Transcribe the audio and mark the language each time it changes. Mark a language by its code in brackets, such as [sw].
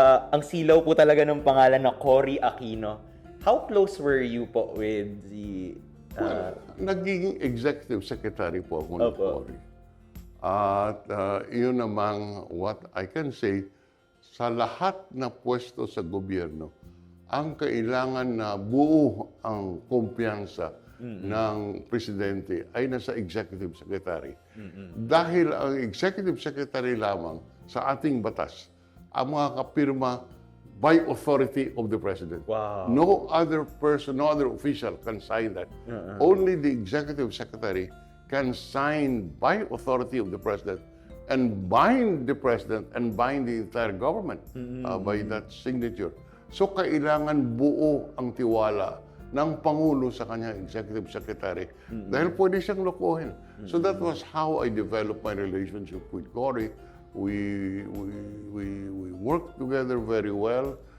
[tl] Ang silaw po talaga ng pangalan na Cory Aquino. [en] How close were you po with the... [tl] Naging executive secretary po ako ng Opo. Cory. At yun namang [en] what I can say, [tl] sa lahat na pwesto sa gobyerno, ang kailangan na buo ang kumpiyansa ng presidente ay nasa executive secretary. Dahil ang executive secretary lamang sa ating batas, ang mga kapirma [en] by authority of the president. Wow. No other person, no other official can sign that. Only the executive secretary can sign by authority of the president and bind the president and bind the entire government by that signature. [tl] So kailangan buo ang tiwala ng Pangulo sa kanyang executive secretary dahil pwede siyang lokohin. [en] So that was how I developed my relationship with Cory. We worked together very well.